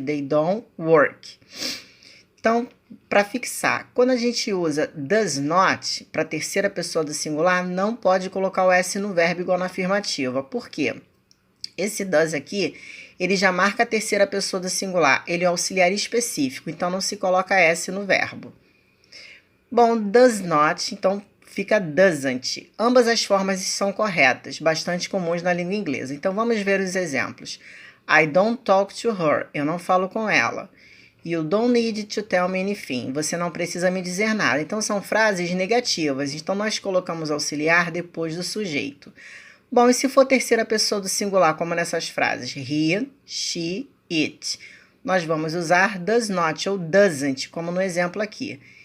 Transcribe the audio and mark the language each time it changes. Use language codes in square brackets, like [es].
[en] They don't work. [pt] Então, para fixar, quando a gente usa does not para a terceira pessoa do singular, não pode colocar o S no verbo igual na afirmativa. Por quê? Esse does aqui, ele já marca a terceira pessoa do singular. Ele é um auxiliar específico, então não se coloca S no verbo. Bom, does not, então fica doesn't. Ambas as formas são corretas, bastante comuns na língua inglesa. Então vamos ver os exemplos. [en] I don't talk to her. [pt] Eu não falo com ela. [en] You don't need to tell me anything. [pt] Você não precisa me dizer nada. Então, são frases negativas. Então, nós colocamos auxiliar depois do sujeito. Bom, e se for terceira pessoa do singular, como nessas frases? He, she, it. Nós vamos usar does not ou doesn't, como no exemplo aqui.